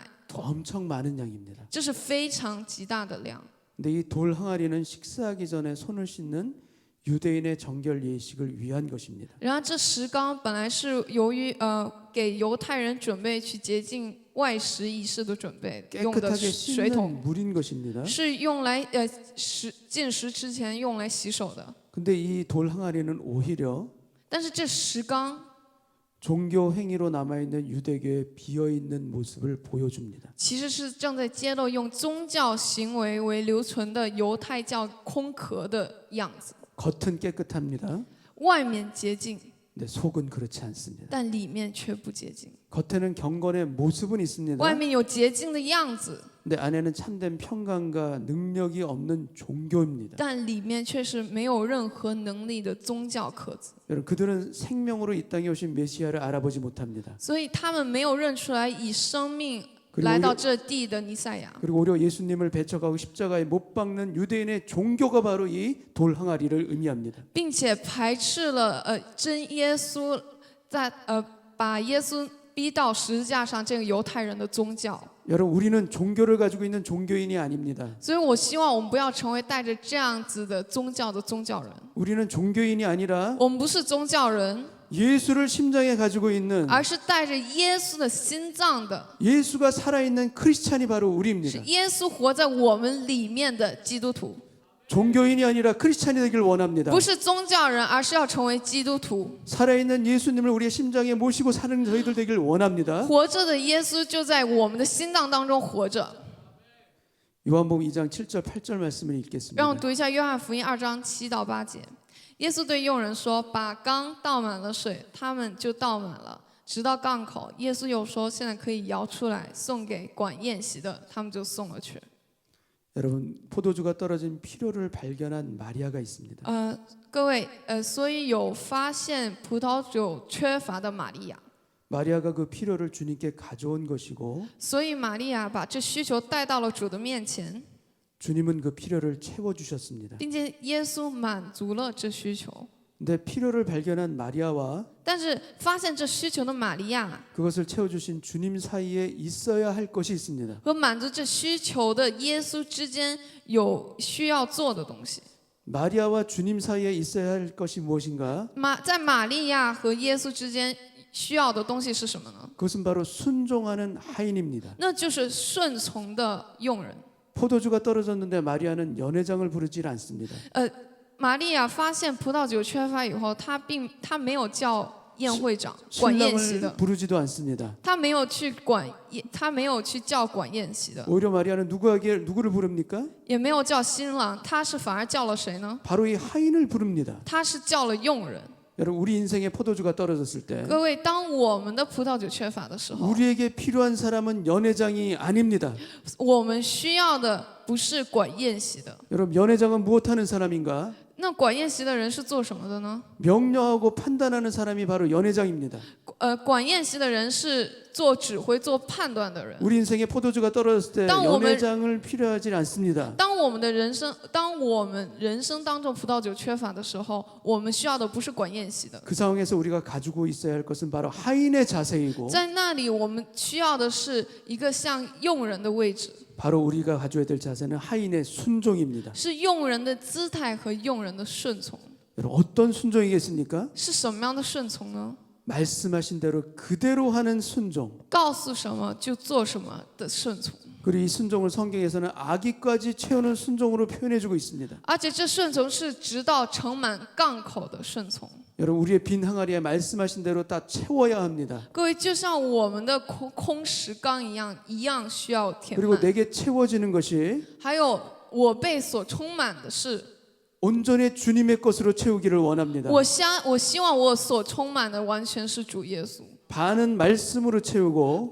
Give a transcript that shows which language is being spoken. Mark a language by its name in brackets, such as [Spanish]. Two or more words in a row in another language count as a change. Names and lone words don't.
[Korean] 엄청 많은 양입니다. [Chinese] 这是非常极大的量。 [Korean] 근데 이 돌 항아리는 식사하기 전에 손을 씻는 유대인의 정결 예식을 위한 것입니다. [Chinese] 然后这石缸本来是由于给犹太人准备去洁净外食仪式的准备用的 [Korean] 깨끗하게 [Chinese] 水桶， [Korean] 씻는 물인 것입니다. [Chinese] 是用来进食之前用来洗手的。 [Korean] 근데 이 돌 항아리는 오히려 [Chinese] 但是这石缸 [Korean] 종교 행위로 남아 있는 유대교의 비어 있는 모습을 보여줍니다. [Chinese] 其实是正在揭露用宗教行为为留存的犹太教空壳的样子。 [Korean] 겉은 깨끗합니다. [Chinese] 外面洁净， [Korean] 근데 속은 그렇지 않습니다. [Chinese] 但里面却不洁净。 [Korean] 겉에는 경건의 모습은 있습니다. [Chinese] 外面有洁净的样子， [Korean] 근데 안에는 참된 평강과 능력이 없는 종교입니다. [Chinese] 但里面却是没有任何能力的宗教壳子。 [Korean] 여러분 그들은 생명으로 이 땅에 오신 메시아를 알아보지 못합니다. [Chinese] 所以他们没有认出来以生命 [Korean] 그리고 [Chinese] 来到这地的弥赛亚， [Korean] 그리고 오히려 예수님을 배척하고 십자가에 못 박는 유대인의 종교가 바로 이 돌 항아리를 의미합니다. [Chinese] 并且排斥了真耶稣在把耶稣逼到十字架上这个犹太人的宗教。 [Korean] 여러분 우리는 종교를 가지고 있는 종교인이 아닙니다. [Chinese] 所以我希望我们不要成为带着这样子的宗教人。 [Korean] 우리는 종교인이 아니라 [Chinese] 我们不是宗教人， [Korean] 예수를 심장에 가지고 있는 [Chinese] 而是带着耶稣的心脏的， [Korean] 예수가 살아있는 크리스찬이 바로 [Chinese] 是 [Korean] 우리입니다. [Chinese] 耶稣活在我们里面的基督徒。 [Korean] 종교인이 아니라 크리스찬이 되길 원합니다. [Chinese] 不是宗教人，而是要成为基督徒。 [Korean] 살아있는 예수님을 우리의 심장에 모시고 사는 저희들 되길 원합니다. [Chinese] 活着的耶稣就在我们的心脏当中活着。 [Korean] 요한복음 2장 7절 8절 말씀을 [Chinese] 让我 [Korean] 읽겠습니다. [Chinese] 读一下约翰福音2章7到8节。耶稣对佣人说：“把缸倒满了水，他们就倒满了，直到缸口。” 耶稣又说：“现在可以舀出来，送给管宴席的。” 他们就送了去。 [Korean] 여러분 포도주가 떨어진 필요를 발견한 마리아가 있습니다. [Chinese] 各位，所以有发现葡萄酒缺乏的玛利亚， [Korean] 마리아가 그 필요를 주님께 가져온 것이고 [Chinese] 所以玛利亚把这需求带到了主的面前， [Korean] 주님은 그 필요를 채워 주셨습니다. [Chinese] 并且耶稣满足了这需求。 [Korean] 근데 필요를 발견한 마리아와 [Chinese] 但是发现这需求的玛利亚 [Korean] 그것을 채워 주신 주님 사이에 있어야 할 것이 있습니다. [Chinese] 和满足这需求的耶稣之间有需要做的东西。 [Korean] 마리아와 주님 사이에 있어야 할 것이 무엇인가? [Chinese] 在玛利亚和耶稣之间需要的东西是什么呢？ [Korean] 그것은 바로 순종하는 하인입니다. [Chinese] 那就是顺从的佣人。 [Korean] 포도주가 떨어졌는데 마리아는 연회장을 부르질 않습니다. [Chinese] 玛利亚发现葡萄酒缺乏以后，她没有叫宴会长管宴席 [Korean] 신랑을 [Chinese] 的， [Korean] 부르지도 않습니다. [Chinese] 她没有去叫管宴席的， [Korean] 오히려 마리아는 누구를 부릅니까? [Chinese] 也没有叫新郎，她是反而叫了谁呢？ [Korean] 바로 이 하인을 부릅니다. [Chinese] 她是叫了佣人。 [Korean] 여러분 우리 인생에 포도주가 떨어졌을 때 [Chinese] 各位，当我们的葡萄酒缺乏的时候， [Korean] 우리에게 필요한 사람은 연회장이 아닙니다. [Chinese] 我们需要的不是管宴席的。 [Korean] 여러분 연회장은 무엇하는 사람인가? [Chinese] 那管宴席的人是做什么的呢？ [Korean] 명령하고 판단하는 사람이 바로 연회장입니다. [Chinese] 管宴席的人是做指挥、做判断的人。 [Korean] 우리 인생에 포도주가 떨어졌을 때 [Chinese] 当我们 [Korean] 연회장을 필요하지 않습니다. [Chinese] 当我们人生当中葡萄酒缺乏的时候，我们需要的不是管宴席的。 [Korean] 그 상황에서 우리가 가지고 있어야 할 것은 바로 하인의 자세이고 [Chinese] 在那里，我们需要的是一个像佣人的位置， [Korean] 바로 우리가 가져야 될 자세는 하인의 순종입니다. [Chinese] 是佣人的姿态和佣人的顺从。 [Korean] 여러분 어떤 순종이겠습니까? [Chinese] 是什么样的顺从呢？ [Korean] 말씀하신 대로 그대로 하는 순종. [Chinese] 告诉什么就做什么的顺从。 [Korean] 그리고 이 순종을 성경에서는 아기까지 채우는 순종으로 표현해주고 있습니다. [Chinese] 而且这顺从是直到盛满杠口的顺从。 [Korean] 여러분 우리의 빈 항아리에 말씀하신 대로 다 채워야 합니다. [Chinese] 各位，就像我们的空石缸一样需要填 [Korean] 그리고 [Chinese] 满。 [Korean] 내게 채워지는 것이 [Chinese] 还有我被所充满的是， [Korean] 온전히 주님의 것으로 채우기를 원합니다. [Chinese] 我希望我所充满的完全是主耶稣， [Korean] 반은 말씀으로 채우고